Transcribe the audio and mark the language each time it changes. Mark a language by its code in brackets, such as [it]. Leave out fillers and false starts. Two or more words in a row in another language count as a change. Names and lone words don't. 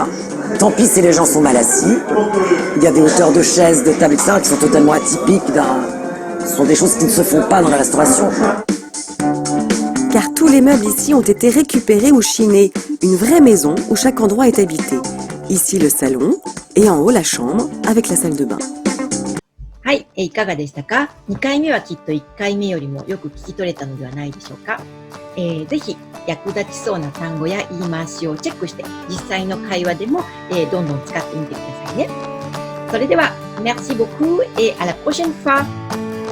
[fr] Tant pis si les gens sont mal assis. Il y a des hauteurs de chaises, de tables, etc. qui sont totalement atypiques. Ce sont des choses qui ne se font pas dans la restauration. Car tous les meubles ici ont été récupérés ou chinés. Une vraie maison où chaque endroit est habité. Ici le salon et en haut la chambre avec la salle de bain. [ja] はい、いかがでしたか？ 2 回目はきっと1回目よりもよく聞き取れたのではないでしょうか。ぜひ役立ちそうな単語や言い回しをチェックして実際の会話でも、どんどん使ってみてくださいね。それでは、 [fr] merci beaucoup et à la prochaine fois!